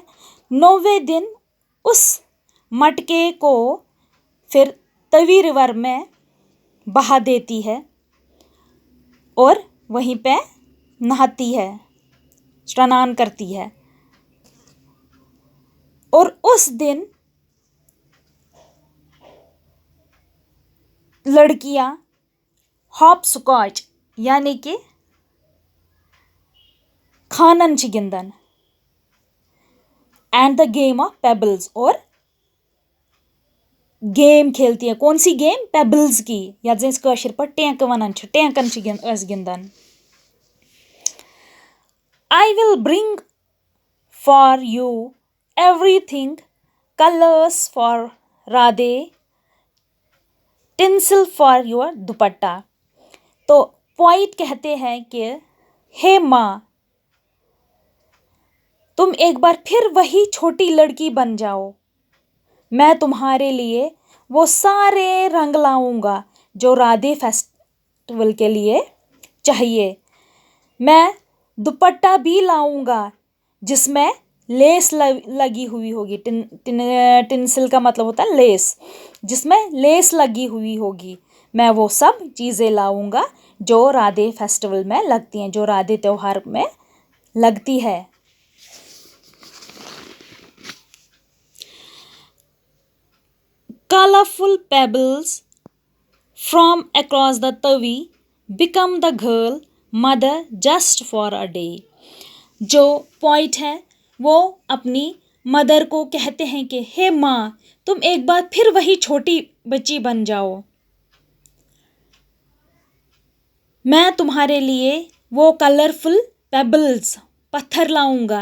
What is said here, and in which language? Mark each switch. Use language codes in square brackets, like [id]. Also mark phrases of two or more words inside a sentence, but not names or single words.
[hi] 9वें दिन उस मटके को फिर तवी रिवर में बहा देती है और वहीं पे नहाती है, स्नान करती है। और उस दिन लड़कियां हॉपस्कॉच यानी कि [ks] खानन छ गिंदन [en] and the game of pebbles, [hi] और गेम खेलती है। कौन सी गेम? पेबल्स की, या कशिर पर [ks] टेंक वनान छ, टेंकन छ गिंदन। [en] I will bring for you everything, colors for Radhe, tinsel for your dupatta. [hi] तो पोइट कहते हैं कि हे माँ, तुम एक बार फिर वही छोटी लड़की बन जाओ, मैं तुम्हारे लिए वो सारे रंग लाऊंगा जो राधे फेस्टिवल के लिए चाहिए। मैं दुपट्टा भी लाऊंगा जिसमें लेस लगी हुई होगी। टिंसल का मतलब होता है लेस, जिसमें लेस लगी हुई होगी। मैं वो सब चीज़ें लाऊंगा जो राधे फेस्टिवल में लगती हैं, जो राधे त्योहार में लगती है। [en] Colorful pebbles from across the tavi become the girl mother just for a day। [hi] जो पॉइंट है वो अपनी मदर को कहते हैं कि हे माँ, तुम एक बार फिर वही छोटी बच्ची बन जाओ, मैं तुम्हारे लिए वो [en] colorful pebbles [hi] पत्थर लाऊंगा।